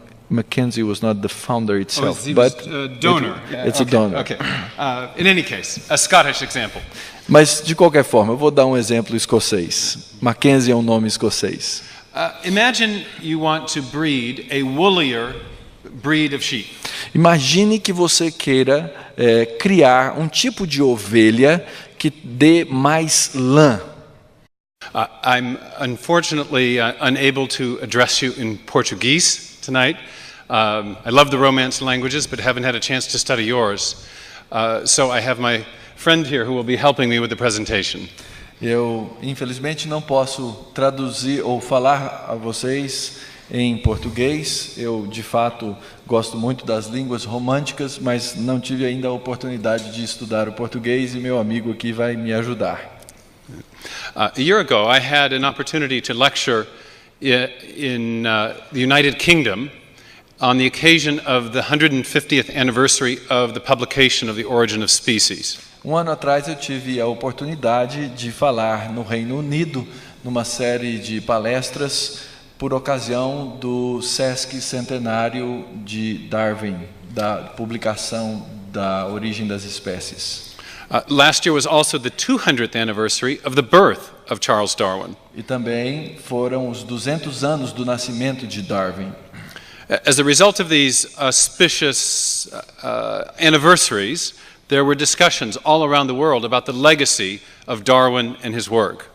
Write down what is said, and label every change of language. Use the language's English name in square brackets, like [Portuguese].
[English] Mackenzie was not the founder itself, he was but a donor. it's a donor. Okay. In any case, a Scottish example. [Portuguese] Mas, de qualquer forma, eu vou dar um exemplo escocês. Mackenzie é um nome escocês. [English] Imagine you want to breed a woollier breed of sheep. [Portuguese] Imagine que você queira criar um tipo de ovelha que dê mais lã. [English] I'm unfortunately unable to address you in Portuguese tonight. I love the Romance languages, but haven't had a chance to study yours. So I have my friend here who will be helping me with the presentation. [Portuguese] Eu, infelizmente, não posso traduzir ou falar a vocês em português. Eu, de fato, gosto muito das línguas românticas, mas não tive ainda a oportunidade de estudar o português e meu amigo aqui vai me ajudar. [English] A year ago, I had an opportunity to lecture in the United Kingdom on the occasion of the 150th anniversary of the publication of The Origin of Species. [Portuguese] Um ano atrás eu tive a oportunidade de falar no Reino Unido, numa série de palestras, por ocasião do Sesc Centenário de Darwin, da publicação da Origem das Espécies. [English] Last year was also the 200th anniversary of the birth of Charles Darwin. [Portuguese] E também foram os 200 anos do nascimento de Darwin. [English] As a result of these auspicious anniversaries, there were discussions all around the world about the legacy of Darwin and his work.